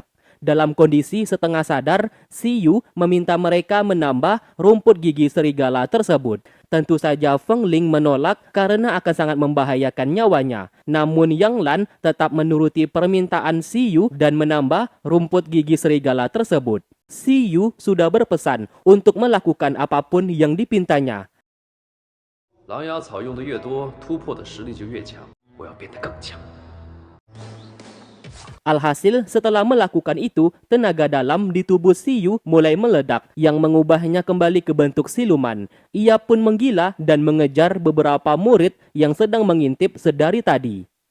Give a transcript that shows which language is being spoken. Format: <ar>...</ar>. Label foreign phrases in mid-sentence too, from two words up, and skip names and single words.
<id>Dalam kondisi setengah sadar, si Yu meminta mereka menambah rumput gigi serigala tersebut. Tentu saja Feng Ling menolak karena akan sangat membahayakan nyawanya. Namun Yang Lan tetap menuruti permintaan si Yu dan menambah rumput gigi serigala tersebut. Si Yu sudah berpesan untuk melakukan apapun yang dipintanya.</id> <zh>狼牙草用的越多，突破的实力就越强。我要变得更强。</zh> <id>Alhasil, setelah melakukan itu, tenaga dalam di tubuh si Yu mulai meledak yang mengubahnya kembali ke bentuk siluman. Ia pun menggila dan mengejar beberapa murid yang sedang mengintip sedari tadi.</id>